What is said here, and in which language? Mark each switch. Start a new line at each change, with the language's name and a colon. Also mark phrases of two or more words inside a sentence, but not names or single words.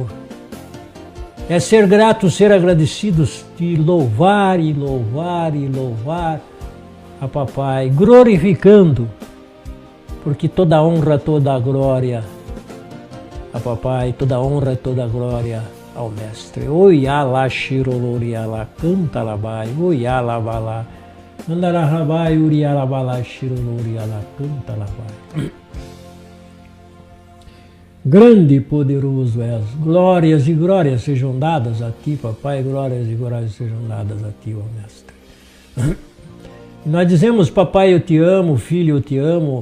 Portuguese: É ser gratos, ser agradecidos, de louvar e louvar e louvar a Papai, glorificando, porque toda honra, toda a glória a Papai, toda honra, toda a glória ao Mestre. Oiá shiroloria lá, canta labai, oiá balá, andara rabai, uriá balá, shiroloria lá, canta labai. Grande e poderoso és, glórias e glórias sejam dadas a Ti, Papai, glórias e glórias sejam dadas a Ti, ó Mestre. Nós dizemos: Papai, eu te amo, Filho, eu te amo.